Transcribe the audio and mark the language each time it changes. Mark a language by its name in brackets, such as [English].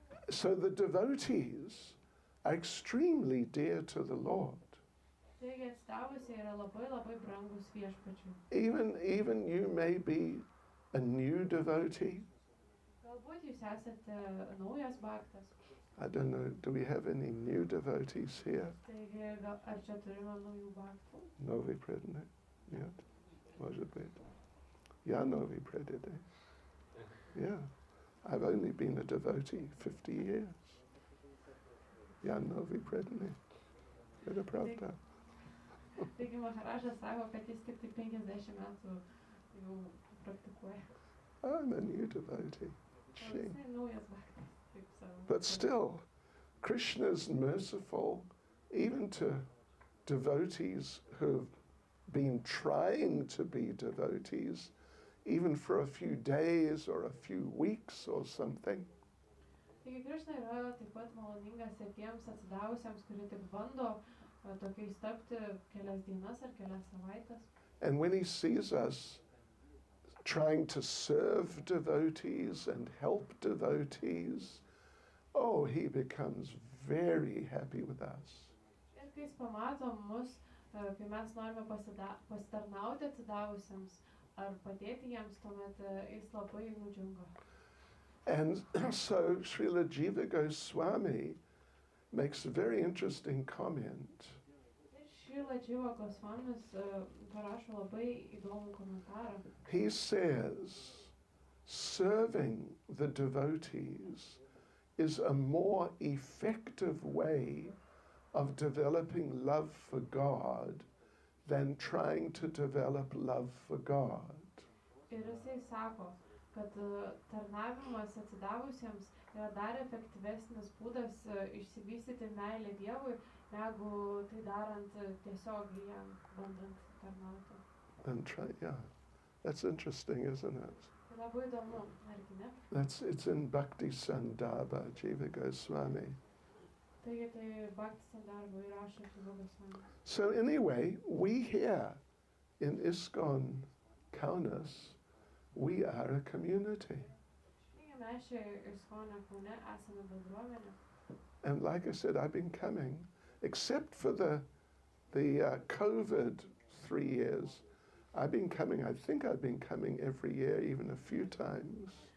[English] So the devotees are extremely dear to the Lord. [Lithuanian] Taigi atsidavusiai yra labai labai brangus viešpačiui. [English] Even you may be a new devotee. [Lithuanian] Galbūt jūs esate naujas baktas. [English] I don't know, do we have any new devotees here? [Lithuanian] Taigi ar čia turime naujų baktų? [Russian] Novi predne? Нет? Может быть. Я новый преданный. Yeah. [English] I've only been a devotee 50 years. [Russian] Я новый преданный. Это правда. [Lithuanian] Taigi Maharažas sako, kad jis tik 50 metų jau praktikuoja. [English] I'm a new devotee. Shame. [Lithuanian] Jisai naujas baktas, taip savo. [English] But still, Krishna's merciful even to devotees who've been trying to be devotees, even for a few days or a few weeks or something. [Lithuanian] Taigi Krishna yra taip pat maloningas ir tiems atsidavusiems, kurie tik bando tokiais tapti kelias dienas ar kelias savaites. [English] And when he sees us trying to serve devotees and help devotees, oh, he becomes very happy with us. [Lithuanian] Ir kai jis pamato mus, kai mes norime pasitarnauti atsidavusiems ar padėti jiems, tuomet jis labai nudžiunga. [English] And so Srila Jiva Goswami makes a very interesting comment. [Lithuanian] Srila Jiva Goswamis parašo labai įdomų komentarą. [English] He says, serving the devotees is a more effective way of developing love for God than trying to develop love for God. [Lithuanian] Ir jisai sako, kad tarnavimas atsidavusiems yra dar efektyvesnis būdas išsivystyti meilę Dievui, negu tai darant tiesiogiai jam bandant tarnauti. [English] And try, yeah, that's interesting, isn't it? [Lithuanian] Tai labai įdomu, argi ne? [English] It's in Bhakti Sandarbha, Jiva Goswami. [Lithuanian] Taigi tai Bhakti Sandarbha įrašo Jiva Goswami. [English] So anyway, we here in ISKCON Kaunas, we are a community. [Lithuanian] Taigi mes čia ISKCON Kaune esame bendruomenė. [English] And like I said, I've been coming, except for the COVID 3 years. I've been coming, I think I've been coming every year, even a few times.